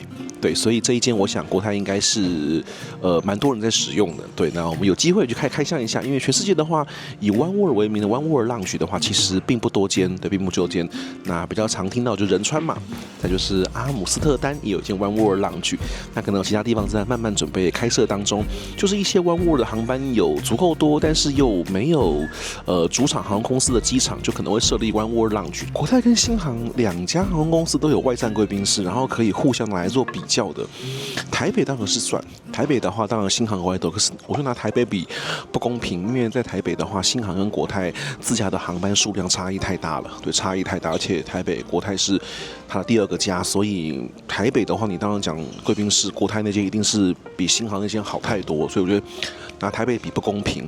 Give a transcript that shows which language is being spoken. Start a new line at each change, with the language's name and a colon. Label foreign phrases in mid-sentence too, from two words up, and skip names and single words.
Chinese: 對，所以這一間我想國泰應該是蠻多人在使用的。对，那我們有機會去開箱一下，因為全世界的話，以 One World 為名的 One World Lounge 的話，其實並不多間，对，並不多間。那比較常聽到就仁川嘛，再就是阿姆斯特丹也有一間 One World Lounge， 那可能有其他地方正在慢慢準備開設當中。就是一些 One World 的航班有足夠多，但是又沒有主場航空公司的機場，就可能會設立 One World Lounge。國泰跟新航兩家航空公司都有外站貴賓室，然後可以互相來做比較的。台北當然是算，台北的話當然新航国泰都，可是我就拿台北比不公平，因為在台北的話，新航跟國泰自家的航班數量差異太大了，对，差異太大，而且台北國泰是它的第2個家，所以台北的話，你當然講貴賓室，國泰那間一定是比新航那間好太多，所以我覺得拿台北比不公平。